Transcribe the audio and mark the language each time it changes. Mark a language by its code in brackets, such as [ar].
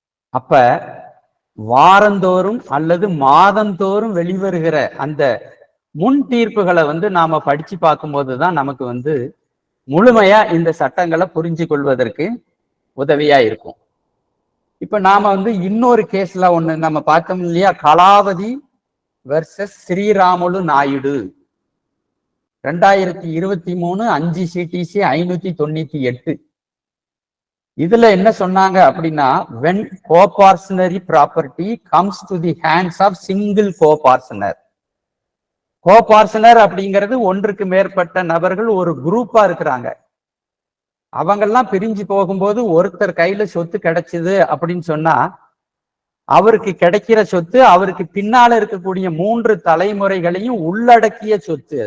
[ta] அப்ப வாரந்தோறும் அல்லது மாதந்தோறும் வெளிவருகிற அந்த முன் தீர்ப்புகளை நாம படிச்சு பார்க்கும்போதுதான் நமக்கு முழுமையா இந்த சட்டங்களை புரிஞ்சு கொள்வதற்கு உதவியா இருக்கும். இப்ப நாம இன்னொரு கேஸ்ல ஒண்ணு நம்ம பார்த்தோம் இல்லையா, கலாவதி வெர்சஸ் ஸ்ரீராமுலு நாயுடு 2023 5 CTC 598. இதுல என்ன சொன்னாங்க அப்படின்னா, [en] when coparcenary property comes to the hands of single coparcener. [ta] கோபார்சனர் அப்படிங்கிறது ஒன்றுக்கு மேற்பட்ட நபர்கள் ஒரு குரூப்பா இருக்கிறாங்க. அவங்கெல்லாம் பிரிஞ்சு போகும்போது ஒருத்தர் கையில சொத்து கிடைச்சது அப்படின்னு சொன்னா, அவருக்கு கிடைக்கிற சொத்து அவருக்கு பின்னால இருக்கக்கூடிய 3 தலைமுறைகளையும் உள்ளடக்கிய சொத்து.